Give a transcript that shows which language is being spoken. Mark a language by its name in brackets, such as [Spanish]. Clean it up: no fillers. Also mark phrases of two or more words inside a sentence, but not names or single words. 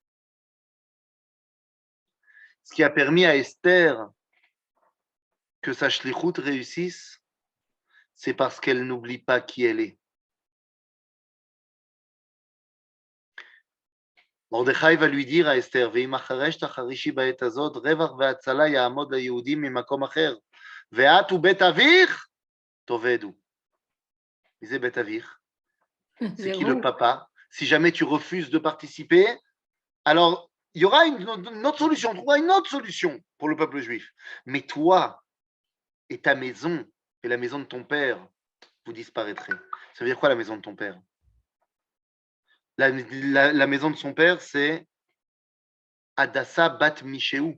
[French] Ce qui a permis à Esther que sa shlichut réussisse, c'est parce qu'elle n'oublie pas qui elle est. Mordechai va lui dire à Esther, [Hebrew] ואם אחרש תחרישי בעת הזאת, רווח והצלה יעמוד ליהודים ממקום אחר, ואת ובית אביך תאבדו. מי זה בית אביך? [French] C'est qui le papa? Si jamais tu refuses de participer, alors il y aura une autre solution, on trouvera une autre solution pour le peuple juif. Mais toi et ta maison et la maison de ton père, vous disparaîtrez. Ça veut dire quoi la maison de ton père? La maison de son père, c'est Hadassah bat Mishéou.